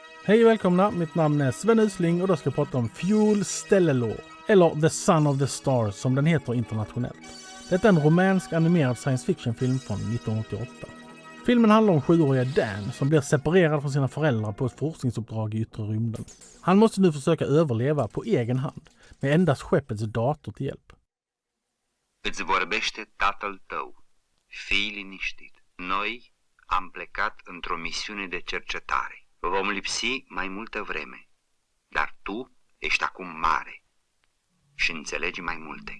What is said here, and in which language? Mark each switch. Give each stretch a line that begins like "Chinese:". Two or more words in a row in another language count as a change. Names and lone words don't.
Swedish: Hej och välkomna, mitt namn är Sven Usling och då ska jag prata om Fuel Stellalore, eller The Son of the Stars som den heter internationellt. Detta är en romansk animerad science fiction-film från 1988. Filmen handlar om 7-åriga Dan som blir separerad från sina föräldrar på ett forskningsuppdrag i yttre rymden. Han måste nu försöka överleva på egen hand, med endast skeppets dator till hjälp.
Romanian: Îți vorbește tatăl tău. Fii liniștit. Noi am plecat într-o misiune de cercetare. Vom lipsi mai multă vreme. Dar tu ești acum mare și înțelegi mai multe.